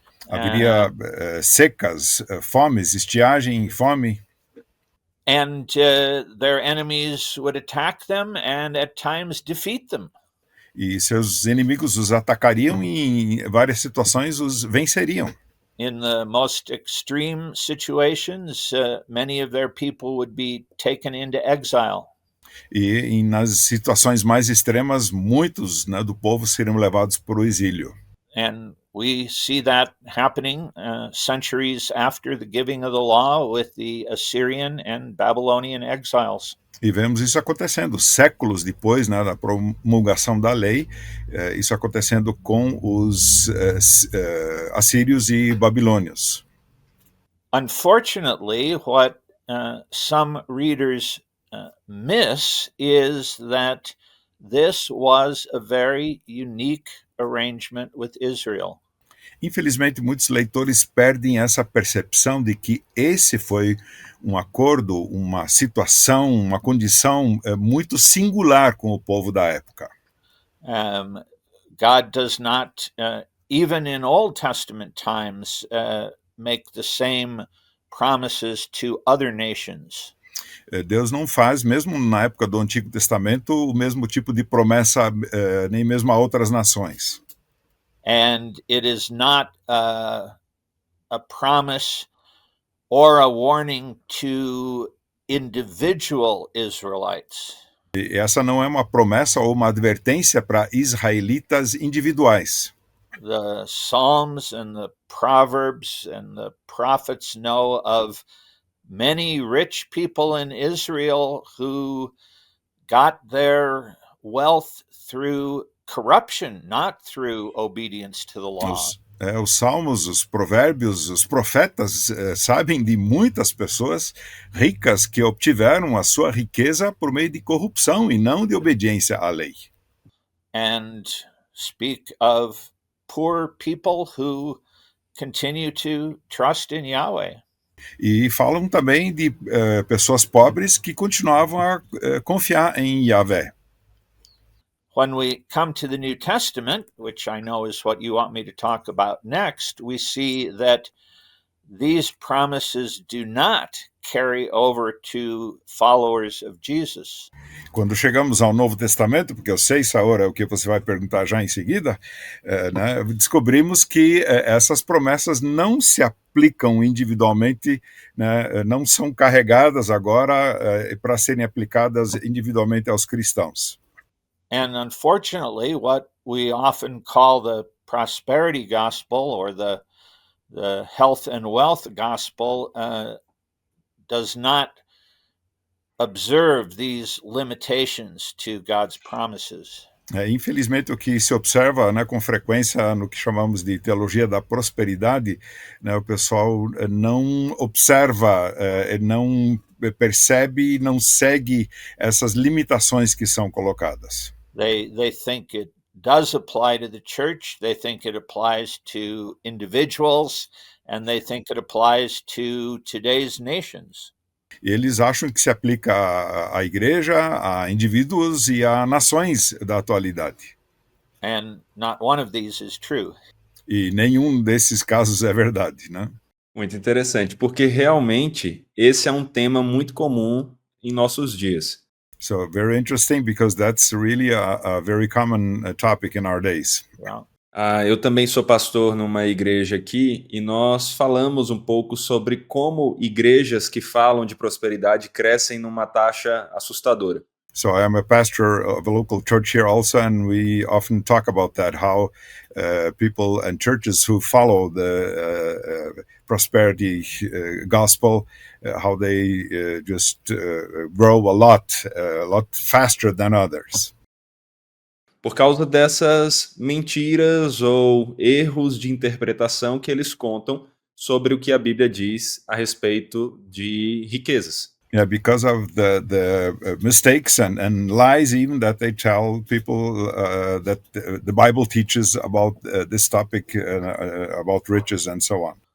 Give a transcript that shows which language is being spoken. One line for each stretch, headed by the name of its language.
Portuguese: Haveria secas, fomes, estiagem, fome.
English: And their enemies would attack them and at times defeat them.
Portuguese: E seus inimigos os atacariam e em várias situações os venceriam.
English: In the most extreme situations, many of their people would be taken into exile.
Portuguese: E nas situações mais extremas, muitos, né, do povo seriam levados para o exílio.
English: And we see that happening centuries after the giving of the law with the Assyrian and Babylonian exiles.
Portuguese: E vemos isso acontecendo séculos depois, né, da promulgação da lei, isso acontecendo com os assírios e babilônios.
English: Unfortunately, what some readers miss is that this was a very unique arrangement with Israel.
Portuguese: Infelizmente, muitos leitores perdem essa percepção de que esse foi um acordo, uma situação, uma condição muito singular com o povo da época.
English: God does not, even in Old Testament times, make the same promises to other nations.
Portuguese: Deus não faz, mesmo na época do Antigo Testamento, o mesmo tipo de promessa, nem mesmo a outras nações.
English: And it is not a promise or a warning to individual Israelites.
Portuguese: E essa não é uma promessa ou uma advertência para israelitas individuais.
English: The Psalms and the Proverbs and the prophets know of many rich people in Israel who got their wealth through corruption, not through obedience to the law.
Portuguese: Os salmos, os provérbios, os profetas sabem de muitas pessoas ricas que obtiveram a sua riqueza por meio de corrupção e não de obediência à lei.
English: And speak of poor people who continue to trust in Yahweh.
Portuguese: E falam também de pessoas pobres que continuavam a confiar em Yahvé.
English: When we come to the New Testament, which I know is what you want me to talk about next, we see that these promises do not carry over to followers of Jesus.
Portuguese: Quando chegamos ao Novo Testamento, porque eu sei, Saora, o que você vai perguntar já em seguida, né, descobrimos que essas promessas não se aplicam individualmente, né, não são carregadas agora para serem aplicadas individualmente aos cristãos.
English: And unfortunately, what we often call the prosperity gospel or the health and wealth gospel does not observe these limitations to God's promises.
Portuguese: Infelizmente, o que se observa, né, com frequência no que chamamos de teologia da prosperidade, né, o pessoal não observa, não percebe, não segue essas limitações que são colocadas.
English: They think it does apply to the church, they think it applies to individuals, and they think it applies to today's nations.
Portuguese: Eles acham que se aplica à igreja, a indivíduos e a nações da atualidade.
English: And not one of these is true.
Portuguese: E nenhum desses casos é verdade, né? Muito interessante, porque realmente esse é um tema muito comum em nossos dias.
English: So very interesting because that's really a very common topic in our days. Yeah.
Portuguese: Eu também sou pastor numa igreja aqui e nós falamos um pouco sobre como igrejas que falam de prosperidade crescem numa taxa assustadora.
English: So I am a pastor of a local church here also, and we often talk about that, how people and churches who follow the prosperity gospel, how they just grow a lot faster than others.
Portuguese: Por causa dessas mentiras ou erros de interpretação que eles contam sobre o que a Bíblia diz a respeito de riquezas.
English: Yeah, because of the mistakes and lies even that they tell people that the Bible teaches about this topic, about riches and so on.